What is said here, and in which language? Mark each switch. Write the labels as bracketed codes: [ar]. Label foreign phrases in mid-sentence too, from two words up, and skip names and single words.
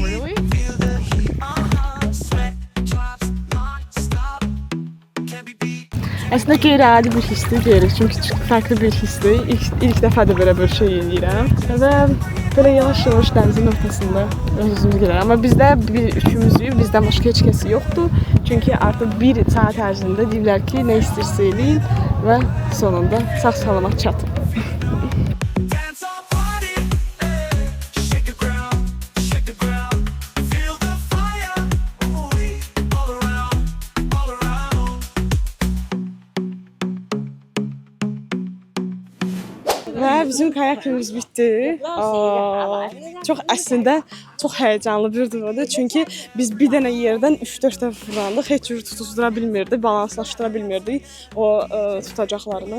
[en] Really? Feel the heat. Sweat drops non-stop. Can't be beat. [az] Əslində qeyri-adi bir hissdir deyirik, çünki fərqli bir hissdir. İlk dəfədir belə bir şey edirəm və Böyle yavaş-yavaş dənizin ortasında özümüz gəlir. Amma bizdə üçümüzük, bizdən başqa heç kəsi yoxdur. Çünki artıq bir saat ərzində deyirlər ki, nə istəyirsə eləyin və sonunda sağ-salamat çatın. [en] Dance or party, shake the ground, shake the ground. Feel the fire, ooh, all around, all around. [az] Və bizim kayakimiz bitdi. Çox əslində çox həyəcanlı bir durumdur. Çünki biz bir dənə yerdən 3-4 dəfə fırlandıq. Heç cür tutuşdura bilmirdik, balanslaşdıra bilmirdik o tutacaqlarını.